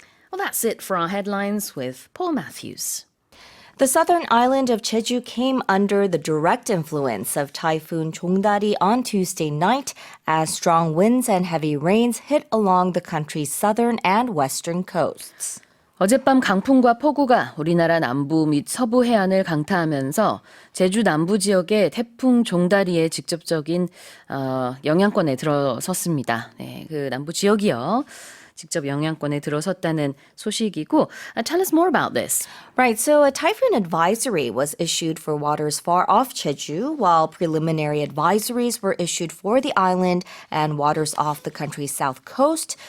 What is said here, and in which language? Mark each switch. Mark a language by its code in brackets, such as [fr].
[en] Well, that's it for our headlines with Paul Matthews. The southern island of Jeju came under the direct influence of Typhoon Chongdari on Tuesday night as strong winds and heavy rains hit along the country's southern and western coasts. [ko] 어젯밤 강풍과 폭우가 우리나라 남부 및 서부 해안을 강타하면서 제주 남부 지역의 태풍 종다리의 직접적인 영향권에 들어섰습니다. 네, 그 남부 지역이요. 직접 영향권에 들어섰다는 소식이고 [en] tell us more about this. Right, so a typhoon advisory was issued for waters far off Jeju, while preliminary advisories were issued for the island and waters off the country's south coast.